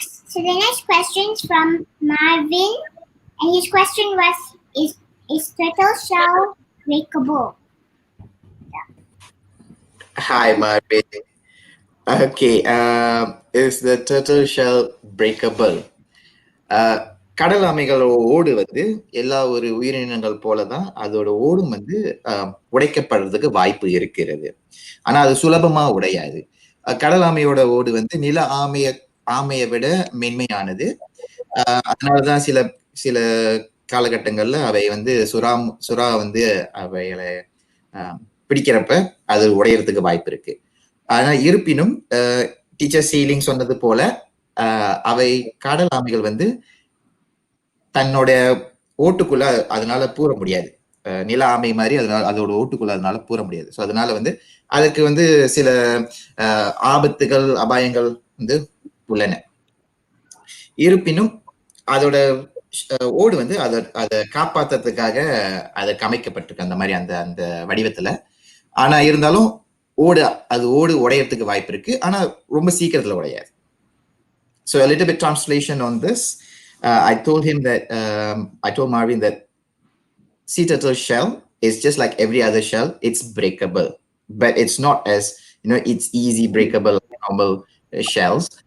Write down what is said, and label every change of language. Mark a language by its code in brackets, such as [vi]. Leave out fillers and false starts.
[en] So the next question is from Marvin, and his question was, is turtle shell breakable? Hi, Marvin. Okay, is the turtle shell breakable? [ta] கடல் ஆமைகளோட ஓடு வந்து எல்லா ஒரு உயிரினங்கள் போலதான் அதோட ஓடும் வந்து உடைக்கப்படுறதுக்கு வாய்ப்பு இருக்கிறது. ஆனா அது சுலபமா உடையாது. கடல் ஆமையோட ஓடு வந்து நில ஆமையை விட மென்மையானது. அதனாலதான் சில சில காலகட்டங்கள்ல அவை வந்து சுறா வந்து அவைகளை பிடிக்கிறப்ப அது உடையறதுக்கு வாய்ப்பு இருக்கு. ஆனா இருப்பினும் டீச்சர் சீலிங் சொன்னது போல அவை கடல் ஆமைகள் வந்து தன்னோட ஓட்டுக்குள்ள அதனால பூர முடியாது. நில ஆமை மாதிரி அதோட ஓட்டுக்குள்ள அதனால பூர முடியாது. ஸோ அதனால வந்து அதுக்கு வந்து சில ஆபத்துகள் அபாயங்கள் வந்து உள்ளன. இருப்பினும் அதோட ஓடு வந்து அதை காப்பாத்துறதுக்காக அதை கமைக்கப்பட்டிருக்கு அந்த மாதிரி அந்த அந்த வடிவத்துல. ஆனா இருந்தாலும் ஓடு உடையறதுக்கு வாய்ப்பு இருக்கு. ஆனா ரொம்ப சீக்கிரத்துல உடையாது. [en] So a little bit translation on this. I told Marvin that sea turtle shell is just like every other shell. It's breakable, but it's not as, it's easy breakable like normal shells.